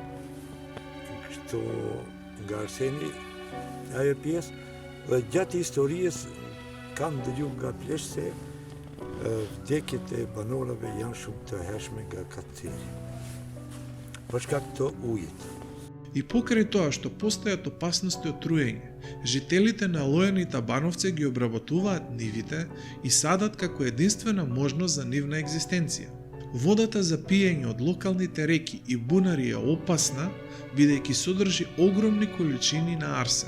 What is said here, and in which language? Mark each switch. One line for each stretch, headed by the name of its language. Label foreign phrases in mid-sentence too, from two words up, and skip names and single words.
Albanian: Kështu nga Arseni ajo pjesë, dhe gjatë historisë kam dëgjuar nga pleqë se vdekjet e banorëve janë shumë të hershme nga kaceri. Për shkak të ujit.
Macedonian: И покрај тоа што постојат опасности од труење, жителите на Лојан и Табановце ги обработуваат нивите и садат како единствена можност за нивна екзистенција. Водата за пиење од локалните реки и бунари е опасна, бидејќи содржи огромни количини на арсен.